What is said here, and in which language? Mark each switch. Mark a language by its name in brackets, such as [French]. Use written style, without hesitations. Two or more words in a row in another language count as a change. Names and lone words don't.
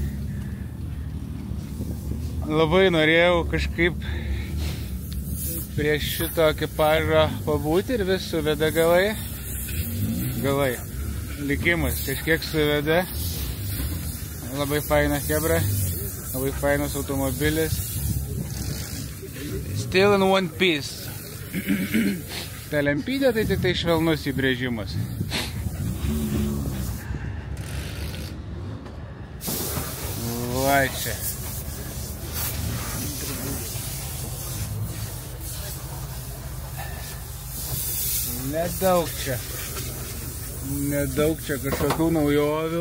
[Lithuanian] Labai norėjau kažkaip prie šito ekipažo pabūti ir vis suveda galai. Likimas kažkiek suveda. Labai faina chebra, labai fainas automobilis. [English] Still in one piece. [Lithuanian] Ta lempydė tai tik tai švelnus įbrėžimas. Va čia. Nedaug čia kažkokių naujovių.